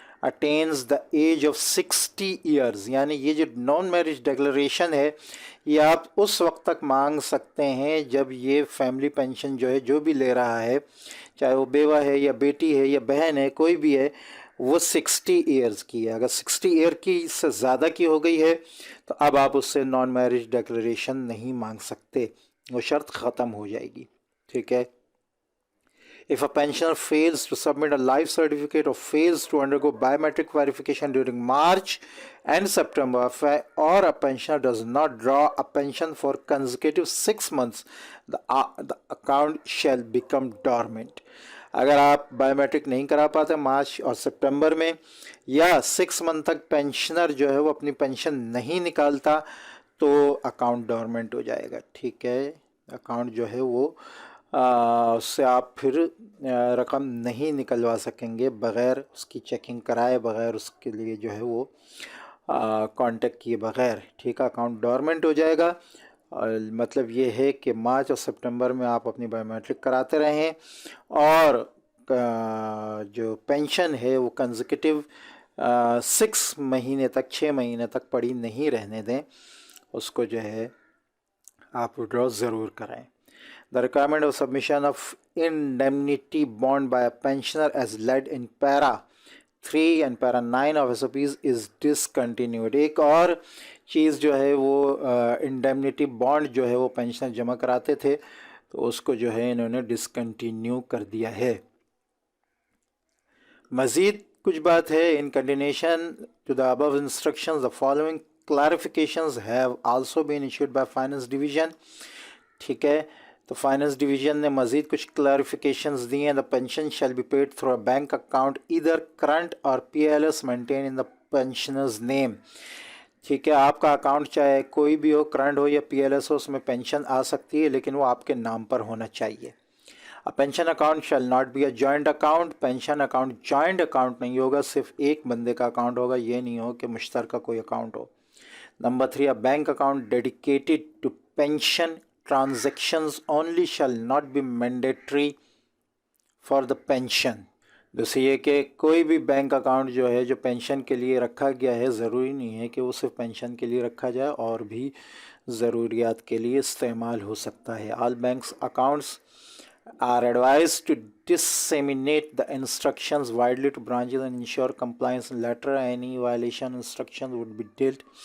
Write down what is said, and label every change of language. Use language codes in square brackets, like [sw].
[en] attains the age of 60 years, [hi] यानी ये जो नॉन मैरिज डिक्लेरेशन है ये आप उस वक्त तक मांग सकते हैं जब ये फैमिली पेंशन जो है जो भी ले रहा है, चाहे वो बेवा है या बेटी है या बहन है, कोई भी है, वो 60 ईयर्स की है। अगर 60 ईयर की से ज़्यादा की हो गई है तो अब आप उससे नॉन मैरिज डिक्लेरेशन नहीं मांग सकते, वो शर्त ख़त्म हो जाएगी। ठीक है। [en] If a pensioner fails to submit a life certificate or fails to undergo biometric verification during March and September, or a pensioner does not draw a pension for consecutive 6 months, the account shall become dormant. [hi] अगर आप biometric नहीं करा पाते मार्च और सितंबर में, या 6 month तक pensioner जो है वो अपनी पेंशन नहीं निकालता, तो अकाउंट डोरमेंट हो जाएगा। ठीक है। अकाउंट जो है वो उससे आप फिर रकम नहीं निकलवा सकेंगे बग़ैर उसकी चेकिंग कराए, बग़ैर उसके लिए जो है वो कांटेक्ट किए बग़ैर। ठीक है। अकाउंट डोरमेंट हो जाएगा। मतलब ये है कि मार्च और सितंबर में आप अपनी बायोमेट्रिक कराते रहें और जो पेंशन है वो कंसेक्यूटिव 6 महीने तक, 6 महीने तक पड़ी नहीं रहने दें, उसको जो है आप विड्रॉ ज़रूर कराएं। [en] The requirement of submission of indemnity bond by a pensioner as led in para 3 and para 9 of SOPs is discontinued। [hi] एक और चीज़ जो है वो इंडेमनिटी बॉन्ड जो है वो पेंशनर जमा कराते थे, तो उसको जो है इन्होंने डिसकंटिन्यू कर दिया है। मज़ीद कुछ बात है। [en] In continuation to the above instructions the following clarifications have also been issued by finance division. ठीक है। [hi] तो फाइनेंस डिवीज़न ने मज़ीद कुछ क्लैरिफिकेशंस दी हैं। [en] The pension shall be paid through a bank account either current or PLS maintain in the pensioner's name. ठीक है। [hi] आपका अकाउंट चाहे कोई भी हो, करंट हो या PLS हो, उसमें पेंशन आ सकती है, लेकिन वो आपके नाम पर होना चाहिए। [en] A pension account shall not be a joint account. [hi] Pension account joint account नहीं होगा, सिर्फ एक बंदे का अकाउंट होगा, ये नहीं हो कि मुश्तरका कोई अकाउंट हो। [en] Number 3, a bank account dedicated to pension transactions only shall not be mandatory for the pension। [hi] दूसरी ये कि कोई भी बैंक अकाउंट जो है जो पेंशन के लिए रखा गया है, ज़रूरी नहीं है कि वो सिर्फ पेंशन के लिए रखा जाए, और भी ज़रूरियात के लिए इस्तेमाल हो सकता है। [en] All banks accounts are advised to disseminate the instructions widely to branches and ensure compliance letter any violation instructions would be dealt।